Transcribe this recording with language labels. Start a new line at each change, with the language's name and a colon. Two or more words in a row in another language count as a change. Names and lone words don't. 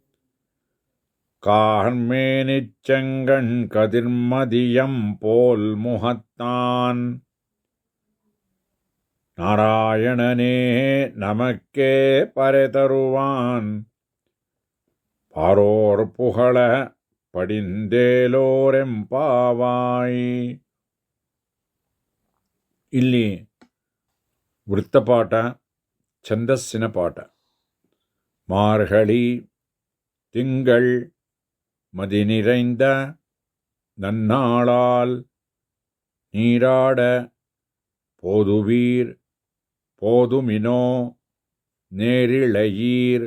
Tamil: கார்மேனிச் செங்கண் கதிர்மதியம் போல் முகத்தான் நாராயணனே நமக்கே பறை தருவான் பாரோர் புகழ ಪಡಿಂದೇಲೋರೆಂಪಾವಾಯಿ.
Kannada: ಇಲ್ಲಿ ವೃತ್ತಪಾಠ, ಛಂದಸ್ಸಿನ ಪಾಠ.
Tamil: மார்கழி திங்கள் மதி நிறைந்த நன்னாளால் நீராட போதுவீர் போதுமினோ நேரிழையீர்